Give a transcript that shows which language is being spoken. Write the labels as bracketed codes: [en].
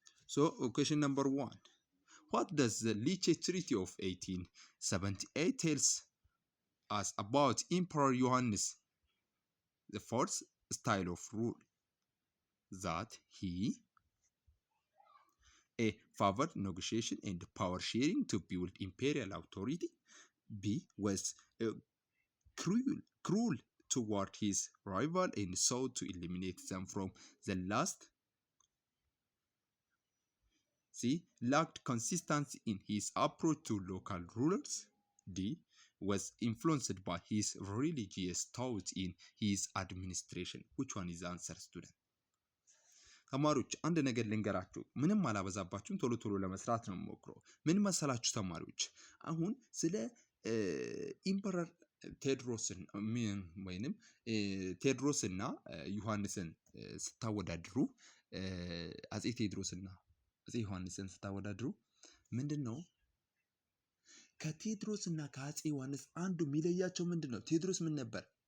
[en] ሶ question number 1, what does the Lecce Treaty of 1878 tells us about Emperor Johannes IV's style of rule? That he A. favored negotiation and power sharing to build imperial authority. B. was cruel toward his rival and sought to eliminate them from the last. C. lacked consistency in his approach to local rulers. D. was influenced by his religious thoughts in his administration. Which one is the answer, student? [am] ተማሪዎች አንድ ነገር ልንገራችሁ፣ ምንም አላበዛባችሁም፣ ቶሎ ቶሎ ለመስራት ነው የምሞክረው። ምን መሰላችሁ ተማሪዎች፣ አሁን ስለ ኢምፐረር ቴዎድሮስን ወይንም ቴዎድሮስና ዮሐንስን ስታወዳድሩ አጼ ቴዎድሮስና አጼ ዮሐንስን ስታወዳድሩ ምንድነው ከቴዎድሮስና ከአጼ ዮሐንስ አንዱ የሚለያቸው ምንድነው? ቴዎድሮስ ምን ነበር?